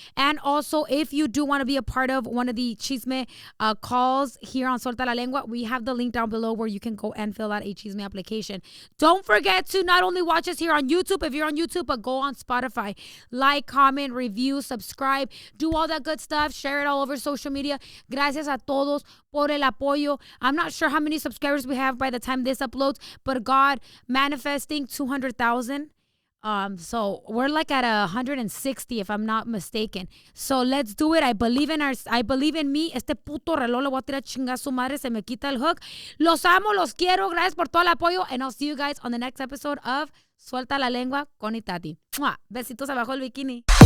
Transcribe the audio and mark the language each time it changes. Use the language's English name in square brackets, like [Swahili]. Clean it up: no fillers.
[English] And also, if you do want to be a part of one of the Chisme calls here on Suelta la Lengua, we have the link down below where you can go and fill out a Chisme application. Don't forget to not only watch us here on YouTube, if you're on YouTube, but go on Spotify. Like, comment, review, subscribe, do all that good stuff. Share it all over social media. [Spanish] Gracias a todos por el apoyo. [English] I'm not sure how many subscribers we have by the time this uploads, but God, manifesting 200,000. So we're like at 160 if I'm not mistaken. So let's do it. I believe in me. [Spanish] Este puto reloj le voy a tirar chingar su madre. Se me quita el hook. Los amo, los quiero. Gracias por todo el apoyo. [English] And I'll see you guys on the next episode of Suelta la Lengua con Itati. ¡Mua! [Spanish] Besitos abajo el bikini.